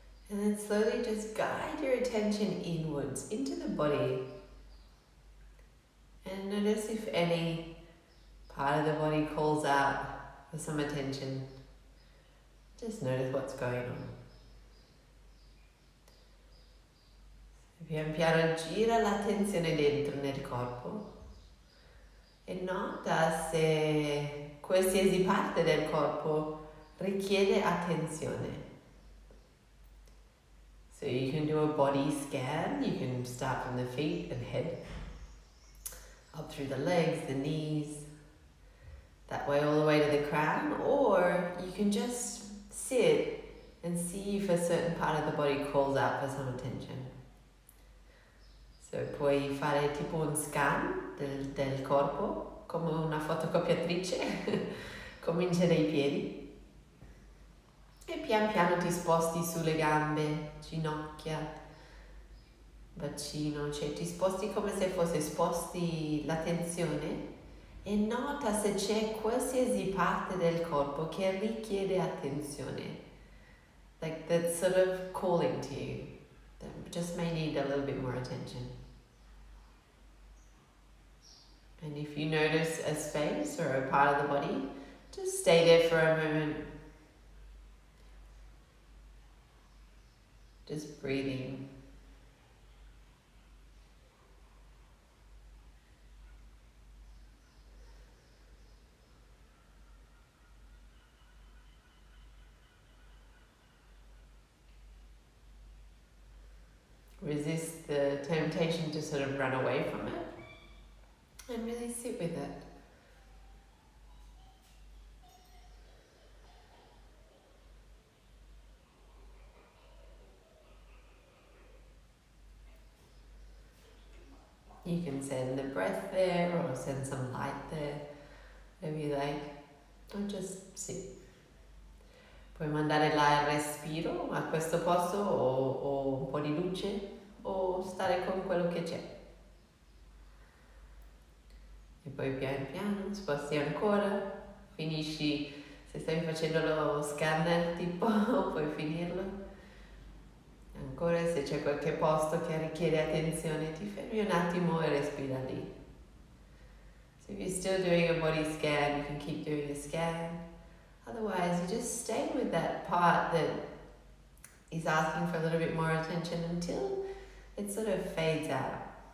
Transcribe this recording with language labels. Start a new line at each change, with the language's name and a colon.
English: And then slowly just guide your attention inwards into the body. And notice if any part of the body calls out for some attention. Just notice what's going on.
Italian: Pian piano gira l'attenzione dentro nel corpo e nota se qualsiasi parte del corpo richiede attenzione.
English: So you can do a body scan. You can start from the feet and head, up through the legs, the knees, that way all the way to the crown, or you can just sit and see if a certain part of the body calls out for some attention.
Italian: So puoi fare tipo un scan del corpo, come una fotocopiatrice, comincia dai piedi. E pian piano ti sposti sulle gambe, ginocchia, bacino, cioè ti sposti come se fosse sposti l'attenzione e nota se c'è qualsiasi parte del corpo che richiede attenzione.
English: Like that's sort of calling to you, that just may need a little bit more attention. And if you notice a space or a part of the body, just stay there for a moment. Just breathing. Resist the temptation to sort of run away from it and really sit with it. You can send the breath there or send some light there, whatever you like, or just sit.
Italian: Puoi mandare là il respiro a questo posto o un po' di luce o stare con quello che c'è. E poi pian piano sposti ancora, finisci, se stai facendo lo scanner tipo puoi finirlo. Ancora se c'è qualche posto che richiede attenzione ti fermi un attimo e respira lì.
English: So if you're still doing a body scan, you can keep doing a scan. Otherwise, you just stay with that part that is asking for a little bit more attention until it sort of fades out.